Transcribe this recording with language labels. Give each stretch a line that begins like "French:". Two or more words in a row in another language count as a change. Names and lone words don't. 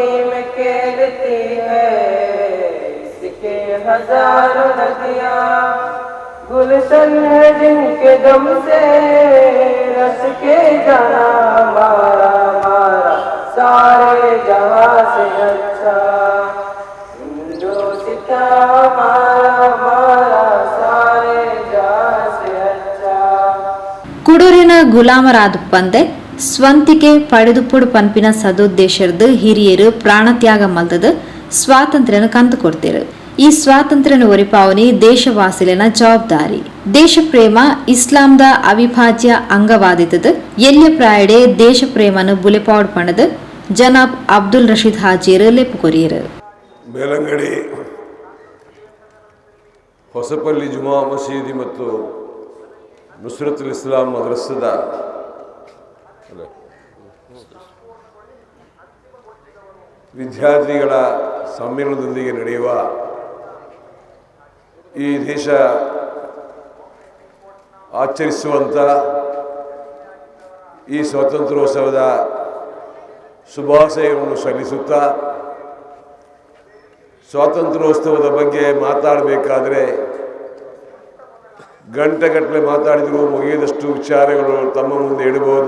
Hindi: में खेलती है इसके हजार नदियाँ गुलशन है जिनके दम से रस के जाना हमारा हमारा सारे जहां से अच्छा हिंदुस्ता हमारा हमारा सारे जहां से अच्छा.
Tulu: ಕುಡೂರಿನ ಗುಲಾಮರಾದುಪ್ಪಂದೆ ಸ್ವಂತಿಕೆ ಪಡೆದುಪುಡು ಪಂಪಿನ ಸದುದ್ದೇಶದ ಹಿರಿಯರು ಪ್ರಾಣತ್ಯಾಗ ಮಲ್ತದ ಸ್ವಾತಂತ್ರ್ಯನ ಕಂದುಕೊಡ್ತಿರು. ಈ ಸ್ವಾತಂತ್ರ್ಯನ ಒರಿಪಾವನಿ ದೇಶವಾಸಿಲಿನ ಜವಾಬ್ದಾರಿ. ದೇಶ ಪ್ರೇಮ ಇಸ್ಲಾಂದ ಅವಿಭಾಜ್ಯ ಅಂಗವಾದಿತದ ಎಲ್ಯ ಪ್ರಾಯಡೆ ದೇಶ ಪ್ರೇಮನು ಬುಲೆಪಾಡ್ ಪಣದ ಜನಾಬ್ ಅಬ್ದುಲ್ ರಶೀದ್ ಹಾಜಿಯರು ಲೆಪ್ಪು ಕೊರಿಯರು.
Kannada: ಮೇಲಂಗಡಿ ಹೊಸಪಲ್ಲಿ ಜುಮಾ ಮಸೀದಿ ಮತ್ತು ನುಸ್ರತುಲ್ ಇಸ್ಲಾಂ ಮದ್ರಸದ ವಿದ್ಯಾರ್ಥಿಗಳ ಸಮ್ಮೇಳನದೊಂದಿಗೆ ನಡೆಯುವ ಈ ದೇಶ ಆಚರಿಸುವಂಥ ಈ ಸ್ವಾತಂತ್ರ್ಯೋತ್ಸವದ ಶುಭಾಶಯವನ್ನು ಸಲ್ಲಿಸುತ್ತಾ ಸ್ವಾತಂತ್ರ್ಯೋತ್ಸವದ ಬಗ್ಗೆ ಮಾತಾಡಬೇಕಾದರೆ ಗಂಟೆಗಟ್ಟಲೆ ಮಾತಾಡಿದರೂ ಮುಗಿಯದಷ್ಟು ವಿಚಾರಗಳು ತಮ್ಮ ಮುಂದೆ ಇಡಬಹುದು.